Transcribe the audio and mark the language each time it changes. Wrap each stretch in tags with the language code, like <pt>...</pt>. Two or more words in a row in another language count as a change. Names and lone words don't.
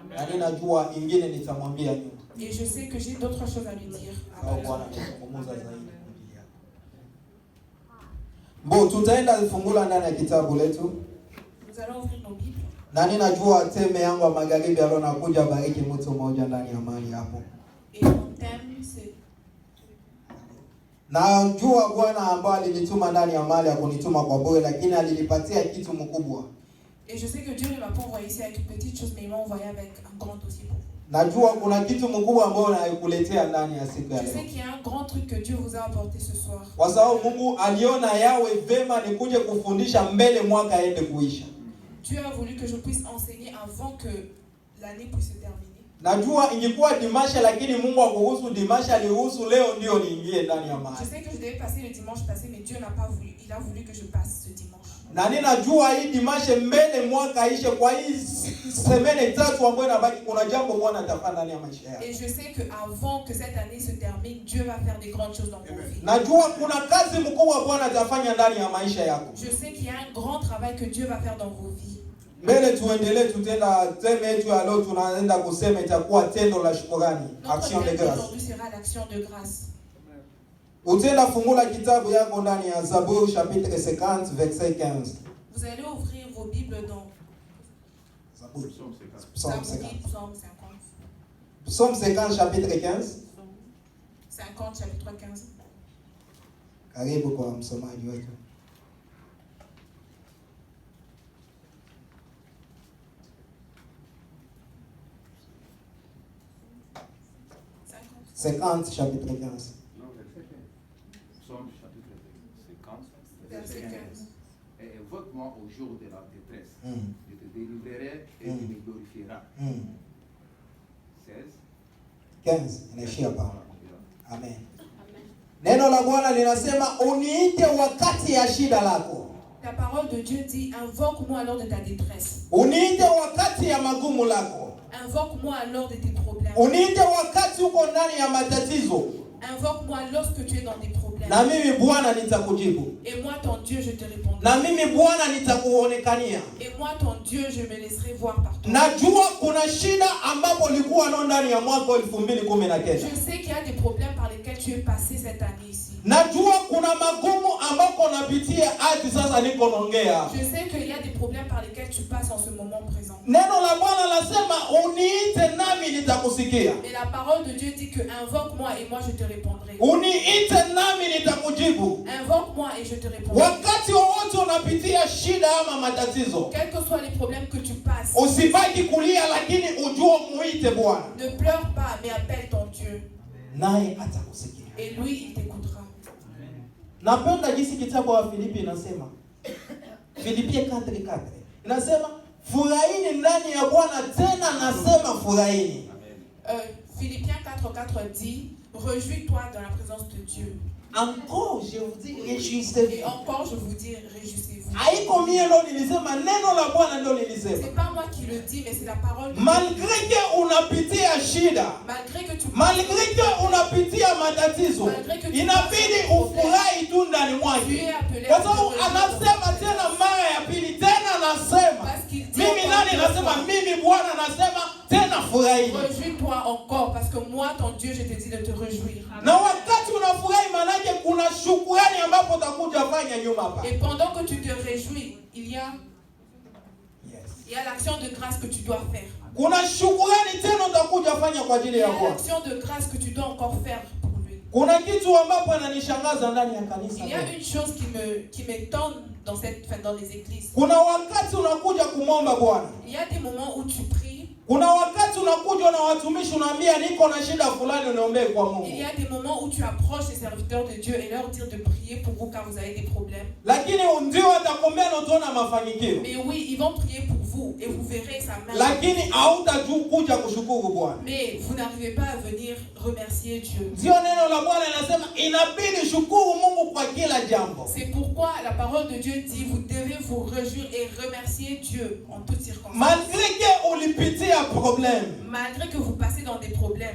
<fr>Et je sais que j'ai d'autres choses à lui dire. Nous allons ouvrir nos Bibles. Et mon thème c'est</fr> <sw>najua Bwana ambaye alinituma ndani ya mali ya kunituma kwa bure, lakini alinipatia kitu mkubwa.</sw> <fr>Et je sais que Dieu ne m'a pas envoyé ici avec une petite chose, mais il m'a envoyé avec un grand dossier pour vous.</fr> <sw>Najua kuna kitu mkubwa ambao anakuletea ndani ya siku ya leo.</sw> <fr>Je sais qu'il y a un grand truc que Dieu vous a apporté ce soir.</fr> <sw>Kwa sababu Mungu aliona yawe vema nikuje kufundisha mbele mwaka aende kuisha.</sw> <fr>Dieu a voulu que je puisse enseigner avant que l'année puisse se terminer.</fr> <sw>Najua ingekuwa dimasha lakini Mungu akuhusu dimasha alihusu leo ndio niingie ndani ya mahali.</sw> <fr>Je sais que je devais passer le dimanche passé mais Dieu n'a pas voulu. Il a voulu que je passe ce dimanche.</fr> <sw>Na ninajua hii dimasha mbele mwaka ishe kwa hii semene 3 ambayo inabaki kuna jambo Bwana atafanya ndani ya maisha yako.</sw> <fr>Et je sais que avant que cette année se termine, Dieu va faire des grandes choses dans vos vies.</fr> <sw>Najua kuna kazi mkubwa Bwana atafanya ndani ya maisha yako.</sw> <fr>Je sais qu'il y a un grand travail que Dieu va faire dans vos vies.</fr> <sw>Mbele tuendelee, tutenda teme yetu ya leo, tunaenda kusema itakuwa tendo la shukrani,</sw> <fr>action de grâce. Aujourd'hui sera l'action de grâce.</fr> <sw>Utenda fungula kitabu yako ndani ya Zaburi</sw> <fr>chapitre 50 verset 15. Vous allez ouvrir vos Bibles dans</fr> <sw>Zaburi</sw> <fr>Psaume 50. Psaume 50 chapitre 15. 50 chapitre 15.</fr> <sw>Karibu kwa msomaji wetu.</sw> <fr>Chapitre 15. Non, verset 15. Psaume chapitre 50, verset 15. Et évoque-moi au jour de la détresse. Je te délivrerai et tu me glorifieras. 16.</fr> <sw>15. Inaishia hapa. Amen. Neno la Bwana linasema uniite wakati ya shida lako.</sw> <fr>La parole de Dieu dit invoque-moi alors de ta détresse.</fr> <sw>Uniite wakati ya magumu lako.</sw> <fr>Invoque-moi alors de tes problèmes.</fr> <sw>Uniite wakati uko ndani ya matatizo.</sw> <fr>Invoque-moi lorsque tu es dans des problèmes.</fr> <sw>Na mimi Bwana nitakujibu.</sw> <fr>Et moi ton Dieu je te répondrai.</fr> <sw>Na mimi Bwana nitakuonekania.</sw> <fr>Et moi ton Dieu je me laisserai voir par toi.</fr> <sw>Najua kuna shida ambapo ulikuwa nao ndani ya mwaka 2019.</sw> <fr>Je sais qu'il y a des problèmes par lesquels tu es passé cette année ici.</fr> <sw>Najua kuna magumu ambako unapitia hadi sasa niko naongea.</sw> <fr>Je sais qu'il y a des problèmes par lesquels tu passes en ce moment présent.</fr> <sw>Neno la Bwana lasema uniite nami nitakusikia.</sw> <fr>Et la parole de Dieu dit que invoque-moi et moi je te répondrai.</fr> <sw>Uniite nami nitakujibu.</sw> <fr>Invoque-moi et je te répondrai.</fr> <sw>Wakati wowote unapitia shida ama matatizo,</sw> <fr>quels que soient les problèmes que tu passes,</fr> <sw>usibaki kulia, lakini ujue muite Bwana.</sw> <fr>ne pleure pas mais appelle ton Dieu.</fr> <sw>Naye atakusikia.</sw> <fr>Et lui il t'écoutera.</fr> <sw>Napenda jinsi kitabu wa Filipi inasema. Filipi 4:4. Inasema furahini ndani ya Bwana, tena nasema furahini.</sw> <fr>Philippiens 4:4 dit réjouis-toi dans la présence de Dieu. Encore je vous dis réjouissez-vous. Et encore je vous dis réjouissez-vous.</fr> <sw>Haiko mie ndo nilisema, neno la Bwana ndo nilisema.</sw> <fr>C'est pas moi qui le dis mais c'est la parole de Dieu. Malgré que</fr> <sw>unapitia shida,</sw> <fr>malgré que</fr> <sw>unapitia matatizo, inabidi ufurahi tu ndani mwake. Kwa sababu anasema tena mara ya pili, tena nasema. Mimi nani nasema? Mimi Bwana nasema tena furahi.</sw> <fr>Réjouis-toi encore parce que moi ton Dieu je te dis de te réjouir.</fr> <sw>Na wakati unafurahi manake kuna shukrani ambapo utakuja fanya nyuma hapa.</sw> <fr>Et pendant que tu te réjouis, il y a l'action de grâce que tu dois faire.</fr> <sw>Kuna shukrani tena utakuja fanya kwa ajili ya Bwana.</sw> <fr>Il y a l'action de grâce que tu dois encore faire pour lui.</fr> <sw>Kuna kitu ambapo ananishangaza ndani ya kanisa.</sw> <fr>Il y a une chose qui m'étonne dans les églises.</fr> <sw>Kuna wakati unakuja kumomba Bwana.</sw> <fr>Il y a des moments où tu pries.</fr> <sw>Kuna wakati unakuja na watumishi unaambia niko na shida fulani uniombee kwa Mungu.</sw> <fr>Il y a des moments où tu approches les serviteurs de Dieu et leur dire de prier pour vous car vous avez des problèmes.</fr> <sw>Lakini ndio watakombea na utaona mafanikio.</sw> <fr>Mais oui, ils vont prier pour vous et vous verrez sa main.</fr> <sw>Lakini hautakuja kushukuru Bwana.</sw> <fr>Mais vous n'arrivez pas à venir remercier Dieu.</fr> <sw>Ndio neno la Bwana linasema inabidi shukuru Mungu kwa kila jambo.</sw> <fr>C'est pourquoi la parole de Dieu dit vous devez vous réjouir et remercier Dieu en toutes circonstances. Malgré que</fr> <sw>ulipitia problème.</sw> <fr>Malgré que vous passez dans des problèmes.</fr>